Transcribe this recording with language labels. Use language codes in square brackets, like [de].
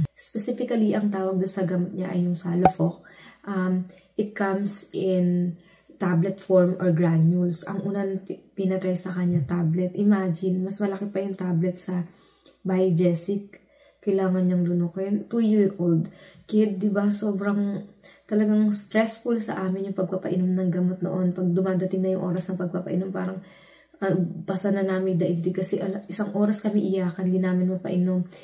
[tl] Specifically, ang tawag doon sa gamot niya ay yung Salofoc. [en] It comes in tablet form or granules. [tl] Ang unang pinatry sa kanya, tablet. Imagine, mas malaki pa yung tablet sa Biogesic. Kailangan niyang lunukin. [en] 2-year-old kid, [tl] diba? Sobrang talagang stressful sa amin yung pagpapainom ng gamot noon. Pag dumadating na yung oras ng pagpapainom, parang basa na namin daigdig kasi isang oras kami iyakan, hindi namin mapainom.